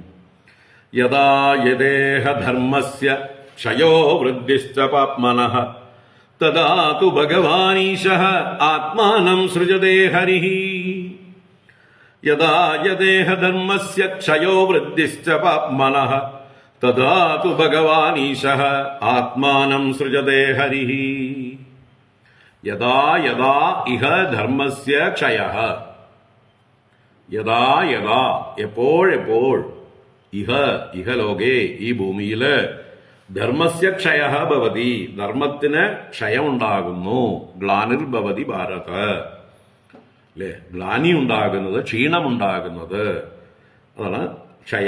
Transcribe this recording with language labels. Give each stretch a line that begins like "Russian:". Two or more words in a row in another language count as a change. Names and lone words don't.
Sanskrit: യഥാ യദേഹ ധർമ്മസ്യ ക്ഷയോ വൃദ്ധിശ്ച പാപ്മനഃ തദാ തു ഭഗവാനീശഃ ആത്മാനം സൃജതേ ഹരിഃ. യഥാ യദേഹ ധർമ്മസ്യ ക്ഷയോ വൃദ്ധിശ്ച പാപ്മനഃ തദാ തു ഭഗവാനീശഃ ആത്മാനം സൃജതേ ഹരിഃ. യഥാ യഥാ ഇഹ ധർമ്മസ്യ ക്ഷയഃ. യഥാ യഥാ എപ്പോഴെപ്പോൾ, ഇഹലോകേ
Malayalam: ഈ ഭൂമിയില്,
Sanskrit: ധർമ്മസ്യ ക്ഷയഃ ഭവതി
Malayalam: ധർമ്മത്തിന് ക്ഷയമുണ്ടാകുന്നു.
Sanskrit: ഗ്ലാനിർഭവതി ഭാരത.
Malayalam: അല്ലെ, ഗ്ലാനി ഉണ്ടാകുന്നത്, ക്ഷീണമുണ്ടാകുന്നത്, അതാണ് ക്ഷയ.